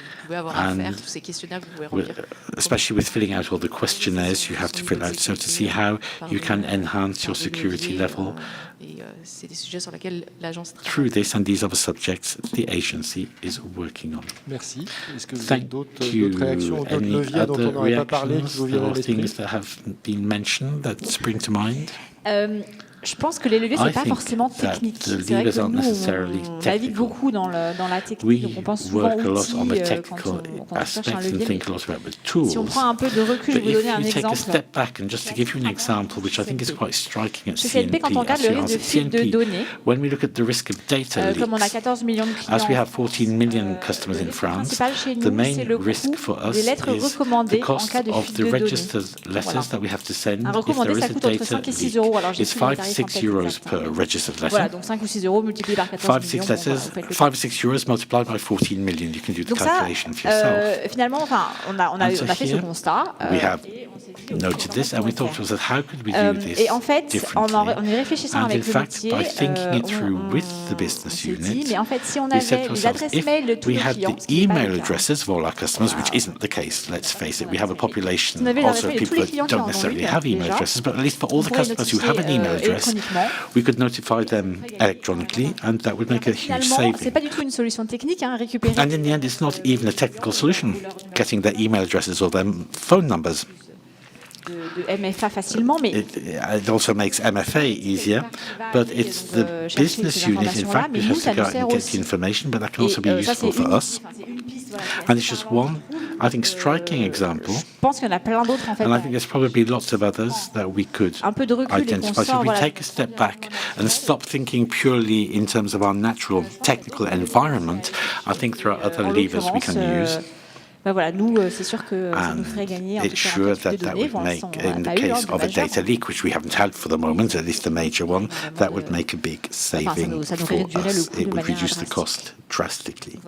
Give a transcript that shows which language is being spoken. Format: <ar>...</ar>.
<en>and especially with filling out all the questionnaires you have to fill out, so to see how you can enhance your security level through this, and these are the subjects the agency is working on.</en> <fr>Merci.</fr> <en>Thank you. Any other reactions or things that have been mentioned that spring to mind?</en> <fr>Je pense que les leviers, ce n'est pas forcément technique. C'est vrai que nous, on navigue beaucoup dans la technique, donc on pense souvent outils quand on cherche un levier. Si on prend un peu de recul, je vais vous donner un exemple. Chez CNP, quand on regarde le risque de fuite de données, comme on a 14 millions de clients, le principal chez nous, c'est le coût des lettres recommandées en cas de fuite de données. Un recommandé, ça coûte entre 5 et 6 euros. Alors, j'ai pris les tarifs</fr> <en>€6 per registered letter.</en> <fr>Voilà, donc 5 ou 6 euros multipliés par 14 millions.</fr> <en>5 or 6 euros multiplied by 14 million. You can do the calculation for yourself.</en> <fr>Finalement, enfin, on a fait ce constat.</fr> <en>We have noted this, and we thought to ourselves, how could we do this</en> <fr>et en fait, en y réfléchissant avec le métier,</fr> <en>by thinking it through with the business unit,</en> <fr>mais en fait, si on avait les adresses mail de tous les clients,</fr> <en>we had the email addresses of all our customers, which isn't the case, let's face it. We have a population also of people that don't necessarily have email addresses, but at least for all the customers who have an email address, we could notify them electronically, and that would make a huge saving.</en> <fr>C'est pas du tout une solution technique, hein, récupérer.</fr> <en>And in the end, it's not even a technical solution, getting their email addresses or their phone numbers.</en> <fr>De MFA facilement, mais</fr> <en>it also makes MFA easier, but it's the business unit, in fact, which has to go out and get the information, but that can also be useful for us. And it's just one, I think, striking example. And I think there's probably lots of others that we could identify. So if we take a step back and stop thinking purely in terms of our natural technical environment, I think there are other levers we can use.</en> <fr>Voilà, nous, c'est sûr que ça nous ferait gagner en</fr> <en>it's sure that would make, in the case of a data leak, which we haven't had for the moment, at least a major one, that would make a big saving for us. It would reduce the cost drastically.</en>